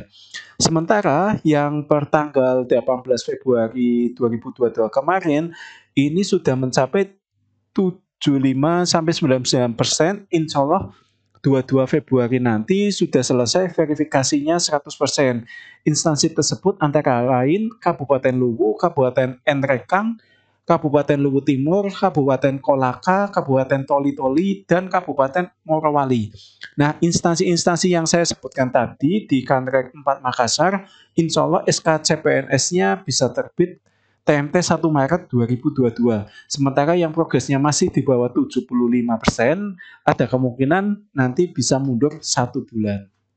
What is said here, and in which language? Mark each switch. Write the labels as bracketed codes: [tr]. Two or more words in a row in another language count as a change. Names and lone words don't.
[id] Sementara yang pertanggal 18 Februari 2022 kemarin, ini sudah mencapai 75-99%, [ar] إن شاء الله [id] 22 Februari nanti sudah selesai verifikasinya 100%. Instansi tersebut antara lain Kabupaten Luwu, Kabupaten Nrekang, Kabupaten Luwu Timur, Kabupaten Kolaka, Kabupaten Toli-Toli, dan Kabupaten Morowali. Nah, instansi-instansi yang saya sebutkan tadi di Kanrek 4 Makassar, [ar] إن شاء الله [id] SK CPNS-nya bisa terbit TMT 1 Maret 2022. Sementara yang progresnya masih di bawah 75%, ada kemungkinan nanti bisa mundur 1 bulan.